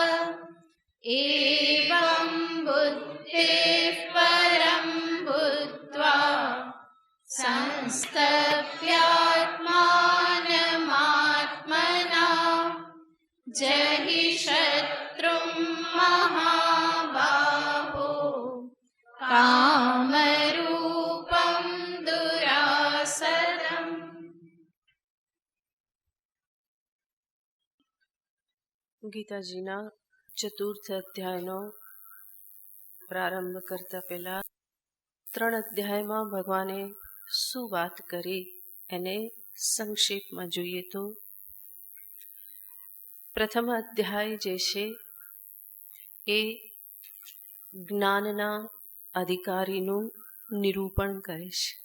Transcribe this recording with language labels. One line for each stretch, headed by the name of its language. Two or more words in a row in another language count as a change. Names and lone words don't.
Sanskrit: एवं बुद्धेः परं बुद्ध्वा संस्तभ्यात्मानमात्मना जहि शत्रुं महाबाहो कामरूपं दुरासदम्।
Gujarati: ગીતાજીના ચતુર્થ અધ્યાયનો પ્રારંભ કરતા પહેલા 3 અધ્યાયમાં ભગવાને શું વાત કરી એને સંક્ષેપમાં જોઈએ તો પ્રથમ અધ્યાય જે છે એ જ્ઞાનના અધિકારીનું નિરૂપણ કરે છે.